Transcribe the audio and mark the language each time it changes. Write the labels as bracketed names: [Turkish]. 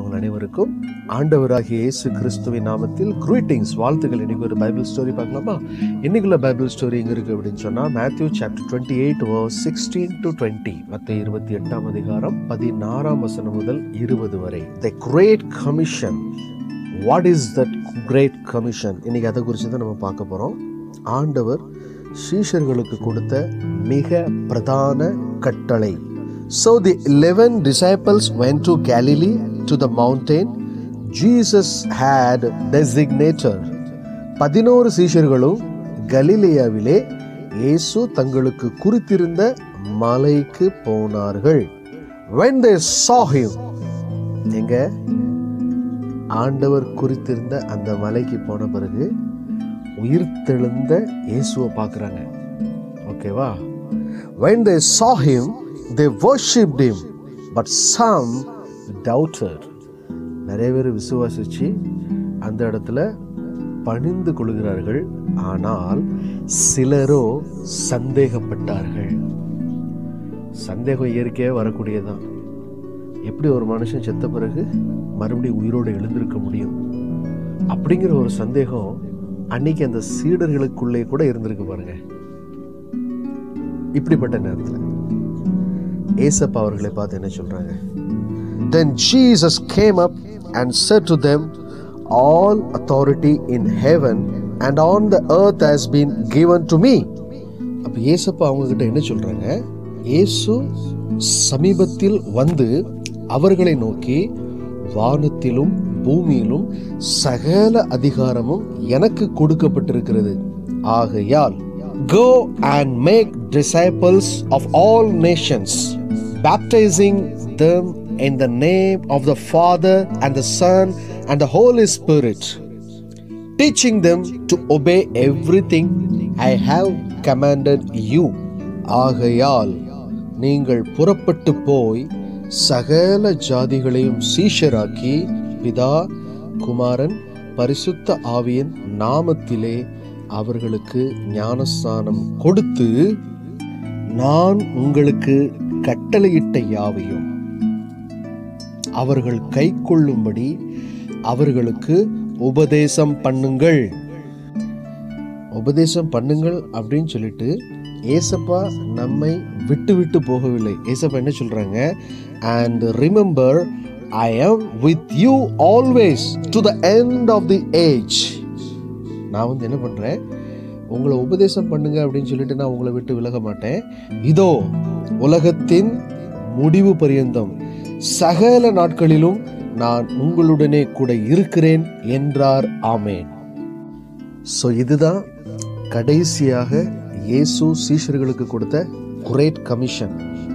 [Tamil] உங்கள் அனைவருக்கும் ஆண்டவராகிய இயேசு கிறிஸ்துவின் நாமத்தில் கிரீட்டிங்ஸ், வாழ்த்துக்கள். இன்னைக்கு ஒரு பைபிள் ஸ்டோரி பார்க்கலாமா? இன்னைக்குள்ள பைபிள் ஸ்டோரி எங்க இருக்கு அப்படின்னு சொன்னா, மேத்யூ சாப்டர் 28 [English] verse 16 to 20. [Tamil] மத்தேயு 28ஆம் அதிகாரம் 16ஆம் வசனம் முதல் 20 வரை. [English] The Great Commission. What is that Great Commission? [Tamil] இன்னைக்கு அதை குறித்து தான் நம்ம பார்க்க போறோம். ஆண்டவர் சீஷர்களுக்கு கொடுத்த மிக பிரதான கட்டளை. [English] So the 11 disciples went to Galilee to the mountain Jesus had designated. [Tamil] 11 சீஷர்களும் கலிலேயாவிலே இயேசு தங்களுக்கு குறித்திருந்த மலைக்கு போனார்கள். [English] When they saw him, [Tamil] எங்க ஆண்டவர் குறித்திருந்த அந்த மலைக்கு போன பிறகு உயிர்த்தெழுந்த இயேசுவை பார்க்குறாங்க. ஓகேவா? [English] When they saw him, they worshipped him, but some doubted. [Tamil] நிறைய பேர் விசுவாசிச்சு அந்த இடத்துல பணிந்து கொள்கிறார்கள், ஆனால் சிலரோ சந்தேகப்பட்டார்கள். சந்தேகம் இயற்கையாக வரக்கூடியதான். எப்படி ஒரு மனுஷன் செத்த பிறகு மறுபடியும் உயிரோடு எழுந்திருக்க முடியும் அப்படிங்கிற ஒரு சந்தேகம் அன்னைக்கு அந்த சீடர்களுக்குள்ளே கூட இருந்திருக்கு பாருங்க. இப்படிப்பட்ட நேரத்தில் ஏசப்பா அவர்களை பார்த்து என்ன சொல்றாங்க? [English] Then Jesus came up and said to them, all authority in heaven and on the earth has been given to me. [Tamil] அப்ப ஏசப்பா அவங்க கிட்ட என்ன சொல்றாங்க? இயேசு சமீபத்தில் வந்து அவர்களை நோக்கி, வானத்திலும் பூமியிலும் சகல அதிகாரமும் எனக்கு கொடுக்கப்பட்டிருக்கிறது. ஆகையால் [English] go and make disciples of all nations, baptizing them in the name of the Father and the Son and the Holy Spirit, teaching them to obey everything I have commanded you. [Tamil] ஆகையால் நீங்கள் புறப்பட்டு போய் சகல ஜாதிகளையும் சீஷராக்கி பிதா, குமாரன், பரிசுத்த ஆவியின் நாமத்திலே அவர்களுக்கு ஞானஸ்நானம் கொடுத்து, நான் உங்களுக்கு கட்டளையிட்ட யாவையும் அவர்கள் கைக்கொள்ளும்படி அவர்களுக்கு உபதேசம் பண்ணுங்கள். உபதேசம் பண்ணுங்கள் அப்படின்னு சொல்லிட்டு ஏசப்பா நம்மை விட்டு விட்டு போகவில்லை. ஏசப்பா என்ன சொல்றாங்க? [English] and remember I am with you always to the end of the age. [Tamil] நான் என்ன பண்றேன்? உங்களை உபதேசம் பண்ணுங்க அப்படின்னு சொல்லிட்டு நான் உங்களை விட்டு விலக மாட்டேன். இதோ உலகத்தின் முடிவு பரியந்தம் சகல நாட்களிலும் நான் உங்களுடனே கூட இருக்கிறேன் என்றார். ஆமேன். ஸோ இதுதான் கடைசியாக இயேசு சீஷர்களுக்கு கொடுத்த கிரேட் கமிஷன்.